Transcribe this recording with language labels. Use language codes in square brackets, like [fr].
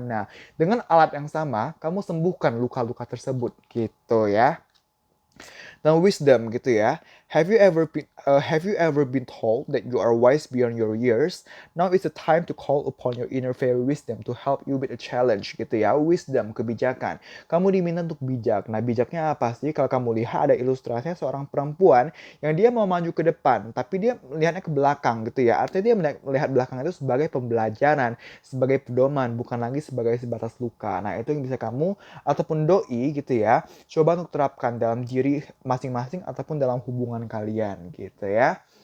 [id] Nah, dengan alat yang sama, kamu sembuhkan luka-luka tersebut gitu ya. Dan wisdom gitu ya. [en] Have you ever been told that you are wise beyond your years? Now is the time to call upon your inner fairy wisdom to help you with a challenge [id] gitu ya. Wisdom, kebijakan. Kamu diminta untuk bijak. Nah, bijaknya apa sih? Kalau kamu lihat ada ilustrasinya seorang perempuan yang dia mau maju ke depan, tapi dia melihatnya ke belakang gitu ya. Artinya dia melihat belakang itu sebagai pembelajaran, sebagai pedoman, bukan lagi sebagai sebatas luka. Nah, itu yang bisa kamu ataupun doi gitu ya, coba untuk terapkan dalam diri masing-masing ataupun dalam hubungan kalian gitu ya.